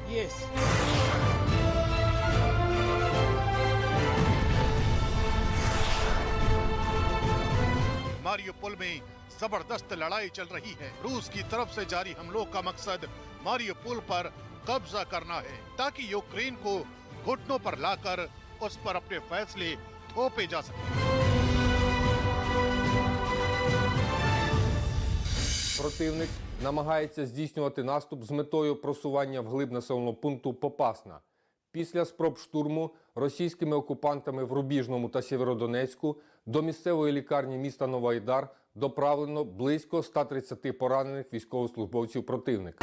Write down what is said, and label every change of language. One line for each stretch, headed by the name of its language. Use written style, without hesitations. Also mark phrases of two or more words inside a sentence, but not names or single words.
Hindi: मारिउपोल में जबरदस्त लड़ाई चल रही है। रूस की तरफ से जारी हमलों का मकसद मारिउपोल पर कब्जा करना है, ताकि यूक्रेन को घुटनों पर लाकर उस पर अपने फैसले थोपे जा सके।
Ukrainian: Противник намагається здійснювати наступ з метою просування вглиб населеного пункту Попасна. Після спроб штурму російськими окупантами в Рубіжному та Сєвєродонецьку до місцевої лікарні міста Новоайдар доправлено близько 130 поранених військовослужбовців противника.